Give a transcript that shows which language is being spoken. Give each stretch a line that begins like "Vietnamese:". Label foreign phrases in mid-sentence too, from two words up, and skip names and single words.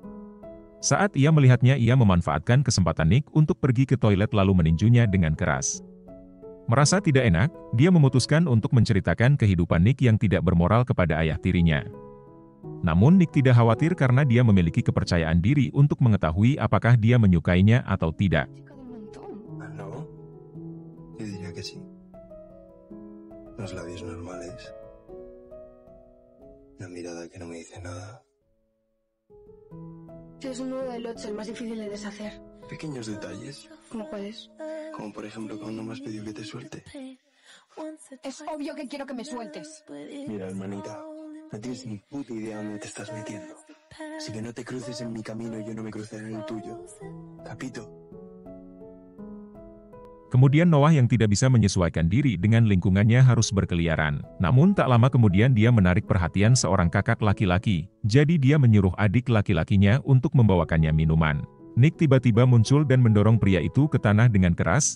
Indonesian: Saat ia melihatnya, ia memanfaatkan kesempatan Nick untuk pergi ke toilet lalu meninjunya dengan keras. Merasa tidak enak, dia memutuskan untuk menceritakan kehidupan Nick yang tidak bermoral kepada ayah tirinya. Namun Nick tidak khawatir karena dia memiliki kepercayaan diri untuk mengetahui apakah dia menyukainya atau tidak.
Spanish: No, yo diría que sí. Los labios normales. Una mirada que no me dice nada. Es un nudo del 8, el más difícil de deshacer. Pequeños detalles. ¿Cómo cuáles? Como por ejemplo cuando me has pedido que te suelte. Es obvio que quiero que me sueltes. Mira, hermanita, no tienes ni puta idea dónde te estás metiendo. Así que no te cruces en mi camino y yo no me cruceré en el tuyo. Capito.
Indonesian: Kemudian Noah yang tidak bisa menyesuaikan diri dengan lingkungannya harus berkeliaran. Namun tak lama kemudian dia menarik perhatian seorang kakak laki-laki, jadi dia menyuruh adik laki-lakinya untuk membawakannya minuman. Nick tiba-tiba muncul dan mendorong pria itu ke tanah dengan keras.